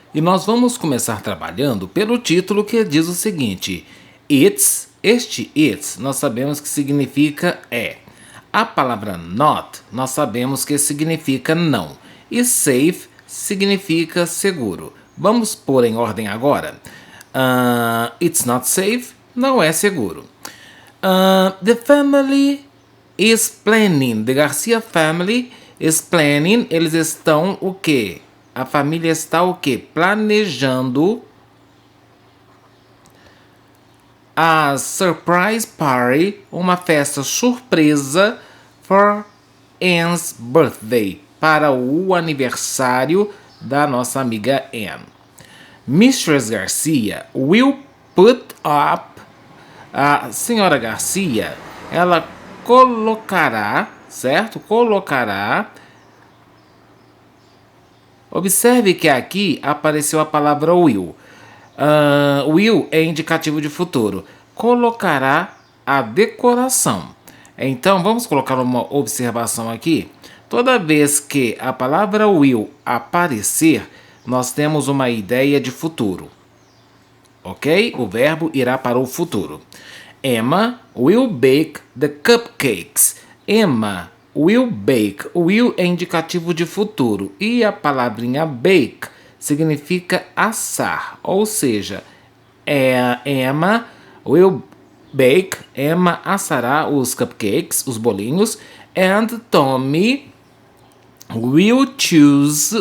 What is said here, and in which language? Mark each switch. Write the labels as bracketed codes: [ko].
[pt] E nós vamos começar trabalhando pelo título que diz o seguinte: It's, este it's, nós sabemos que significa é. A palavra not, nós sabemos que significa não. E safe significa seguro. Vamos pôr em ordem agora. [en] It's not safe, [pt] não é seguro. [en] The family is planning. The Garcia family is planning. [pt] Eles estão o quê? A família está o quê? Planejando a [en] surprise party, [pt] uma festa surpresa [en] for Anne's birthday, [pt] para o aniversário da nossa amiga Anne. [en] Mistress Garcia will put up. [pt] A senhora Garcia, ela colocará, certo? Colocará. Observe que aqui apareceu a palavra will. Will é indicativo de futuro. Colocará a decoração. Então, vamos colocar uma observação aqui. Toda vez que a palavra will aparecer, nós temos uma ideia de futuro. Ok? O verbo irá para o futuro. [en] Emma will bake the cupcakes. Emma will bake. [pt] Will é indicativo de futuro. E a palavrinha bake significa assar. Ou seja, [en] Emma will bake. [pt] Emma assará os cupcakes, os bolinhos. [en] And Tommy will choose.